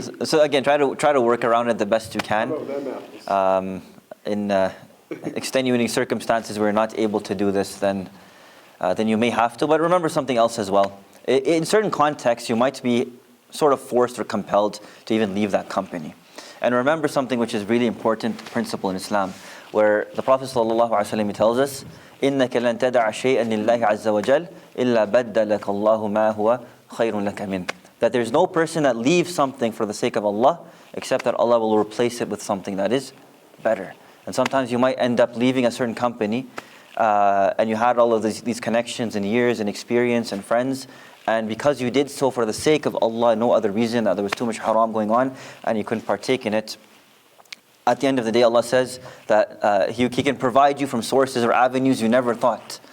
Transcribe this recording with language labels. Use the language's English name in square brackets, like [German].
[English] So again, try to work around it the best you can. How about them apples? In extenuating circumstances where you're not able to do this, then you may have to. But remember something else as well. In certain contexts, you might be sort of forced or compelled to even leave that company. And remember something which is really important principle in Islam, where the Prophet ﷺ tells us, [Arabic] إِنَّكَ لَن تَدَعَ شَيْئًا لِلَّهِ عَزَّ وَجَلَّ إِلَّا بَدَّلَكَ اللَّهُ مَا هُوَ خَيْرٌ لَكَ مِنْهُ. [English] That there's no person that leaves something for the sake of Allah, except that Allah will replace it with something that is better. And sometimes you might end up leaving a certain company, and you had all of these connections and years and experience and friends, and because you did so for the sake of Allah, no other reason, that there was too much haram going on, and you couldn't partake in it, at the end of the day, Allah says that He can provide you from sources or avenues you never thought.